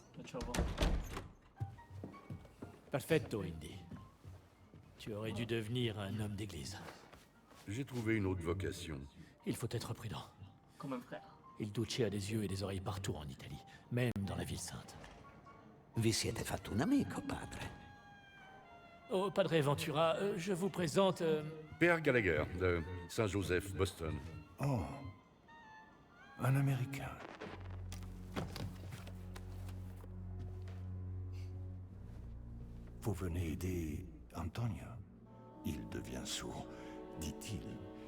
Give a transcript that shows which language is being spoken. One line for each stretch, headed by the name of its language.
French: Là, tu vas voir.
Italian: Perfetto, Indy.
French: Tu aurais dû devenir un homme d'église. J'ai trouvé une autre vocation. Il faut être prudent. Comme un frère. Il Duce a des yeux et des oreilles partout en Italie, même dans la ville sainte.
Italian: Vi siete fatto un amico, padre.
French: Oh, Padre Ventura, je vous présente... Père Gallagher, de Saint-Joseph, Boston. Oh, un Américain. Vous venez aider Antonio. Il devient sourd, dit-il.